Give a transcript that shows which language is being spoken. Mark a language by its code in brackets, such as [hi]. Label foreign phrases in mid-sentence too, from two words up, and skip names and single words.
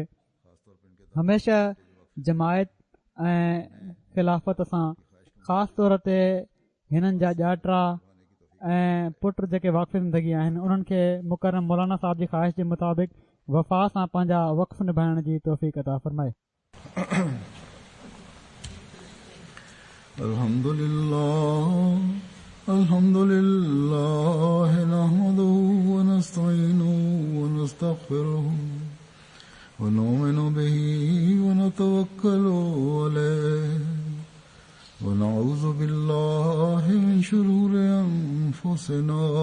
[sd] हमेशह जमायत ऐं ख़िलाफ़त सां ख़ासि तौर ते हिननि जा ॼातरा ऐं पुट जेके वाक़फ़ी ज़िंदगी आहिनि उन्हनि खे मुकरम मौलाना साहब जी ख़्वाहिश जे मुताबिक़ वफ़ा सां पंहिंजा वक़्फ़ निभाइण जी तौफ़ीक़ अता फ़रमाए। [ar] الحمد لله نحمده ونستعينه ونستغفره ونؤمن به ونتوكل عليه ونعوذ بالله من شرور أنفسنا